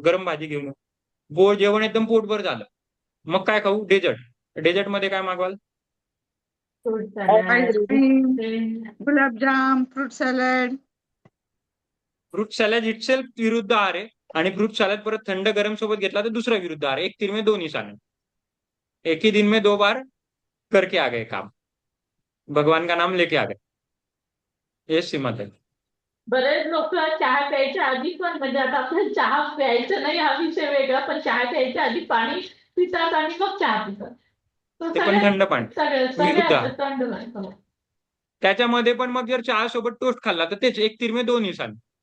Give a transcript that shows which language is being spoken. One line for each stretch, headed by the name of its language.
Marathi: गरम भाजी घेऊन ये. जेवण एकदम पोटभर झालं. मग काय खाऊ? डेझर्ट. डेझर्ट मध्ये काय मागवाल? फ्रूट सॅलड आईस्क्रीम, गुलाबजाम, fruit salad. Fruit salad itself विरुद्ध आहार आहे आणि फ्रूट सॅलड परत थंड गरम सोबत घेतला तर दुसरा विरुद्ध आहार आहे.
Hindi: एक तीर में दो निशाने. एक ही दिन में 2 बार करके आ गए काम. भगवान का नाम लेके आ गए.
Marathi: हे श्रीमत आहे. बरेच लोक चहा प्यायच्या आधी पण म्हणजे आता आपण चहा प्यायचं नाही हा विषय वेगळा, पण चहा प्यायच्या आधी पाणी पितात आणि मग चहा पितात. तो ते पण थंड पाणी. विरुद्ध आहार. सगळ्यात थंड नाही. हो. त्याच्यामध्ये पण मग जर चहा सोबत टोस्ट खाल्ला तर तेच
Hindi: एक तीर में दो निशाने.